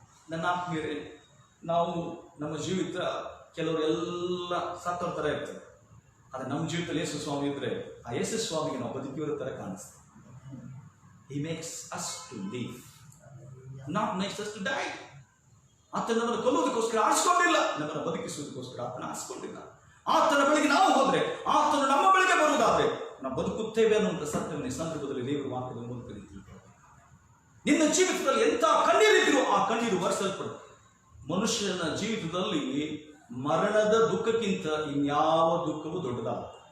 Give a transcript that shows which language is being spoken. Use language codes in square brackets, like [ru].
[kn] ನನ್ನ ಆತ್ಮೀಯರೇ, ನಾವು ನಮ್ಮ ಜೀವಿತ ಕೆಲವರೆಲ್ಲ ಸತ್ತವ್ರ ಥರ ಇರ್ತದೆ. ಆದರೆ ನಮ್ಮ ಜೀವಿತದಲ್ಲಿ ಯೇಸು ಸ್ವಾಮಿ ಇದ್ರೆ ಆ ಯೇಸು ಸ್ವಾಮಿಗೆ ನಾವು ಬದುಕಿರೋ ಥರ ಕಾಣಿಸ್ತೇವೆ. [en] He makes us to live, not makes us to die. [kn] ಆತನ ನಮ್ಮನ್ನು ಕೊಲ್ಲುವುದಕ್ಕೋಸ್ಕರ ಆರಿಸಿಕೊಂಡಿಲ್ಲ, ನಮ್ಮನ್ನು ಬದುಕಿಸುವುದಕ್ಕೋಸ್ಕರ ಆತನ ಆರಿಸಿಕೊಂಡಿಲ್ಲ. ಆತನ ಬಳಿಗೆ ನಾವು ಹೋದ್ರೆ, ಆತನು ನಮ್ಮ ಬಳಿಗೆ ಬರುವುದಾದ್ರೆ ನಾವು ಬದುಕುತ್ತೇವೆ ಅನ್ನುವಂಥ ಸತ್ಯವನ್ನು ಈ ಸಂದರ್ಭದಲ್ಲಿ ದೇವರು ವಾಕ್ಯದ ಮೂಲಕ ತಿಳ್ಕೊಳ್ಳಿ. ನಿನ್ನ ಜೀವಿತದಲ್ಲಿ ಎಂಥ ಕಣ್ಣೀರಿದ್ರು ಆ ಕಣ್ಣೀರು ಒರೆಸಲ್ಪಡು. ಮನುಷ್ಯನ ಜೀವಿತದಲ್ಲಿ ಮರಣದ ದುಃಖಕ್ಕಿಂತ ಇನ್ಯಾವ ದುಃಖವೂ ದೊಡ್ಡದಲ್ಲ.